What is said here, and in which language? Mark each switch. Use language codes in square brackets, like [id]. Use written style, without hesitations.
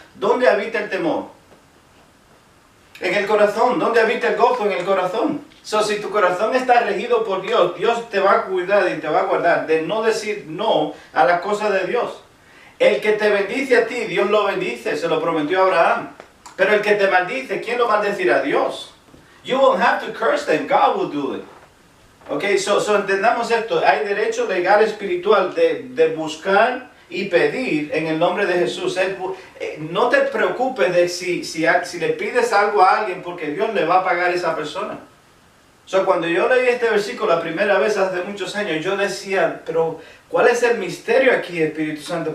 [es] ¿Dónde habita el temor? En el corazón. ¿Dónde habita el gozo? En el corazón. Si tu corazón está regido por Dios, Dios te va a cuidar y te va a guardar de no decir no a las cosas de Dios. El que te bendice a ti, Dios lo bendice, se lo prometió a Abraham. Pero el que te maldice, ¿quién lo maldecirá? Dios. [en] You won't have to curse them, God will do it. [es] Ok, so entendamos esto. Hay derecho legal espiritual de buscar y pedir en el nombre de Jesús. No te preocupes de si le pides algo a alguien porque Dios le va a pagar a esa persona. Cuando yo leí este versículo la primera vez hace muchos años, yo decía, pero ¿cuál es el misterio aquí, Espíritu Santo?